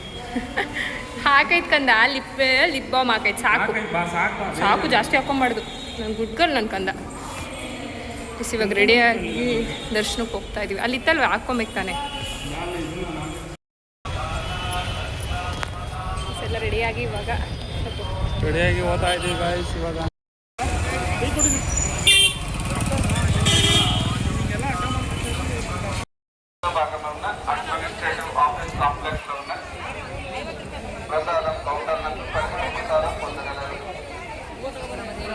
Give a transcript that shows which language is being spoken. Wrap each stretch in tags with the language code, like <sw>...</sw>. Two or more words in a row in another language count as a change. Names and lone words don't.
<kn>ಹಾಕೈತೆ ಕಂದ, ಲಿಪ್ ಬಾಮ್ ಹಾಕೈತೆ, ಸಾಕು ಜಾಸ್ತಿ ಹಾಕೊಂಬಾರ್ದು. ನಾನು ಗುಡ್ಗಲ್ ನನ್ನ ಕಂದ. ಇವಾಗ ರೆಡಿಯಾಗಿ ದರ್ಶನಕ್ಕೆ ಹೋಗ್ತಾ ಇದೀವಿ. ಅಲ್ಲಿ ಇತ್ತಲ್ವ ಹಾಕ್ಕೊಬೇಕು ತಾನೆ. ಎಲ್ಲ ರೆಡಿಯಾಗಿ ಇವಾಗ ಹೋಗ್ತಾ ಇದೀವಿ ಗಾಯ್ಸ್ ಇವಾಗ.</kn> <te>అడ్మినిస్ట్రేటివ్ ఆఫీస్ కాంప్లెక్స్లో ఉన్న ప్రసాదం కౌంటర్ నందు పరిమిత ప్రసాదం పొందగలరు.</te>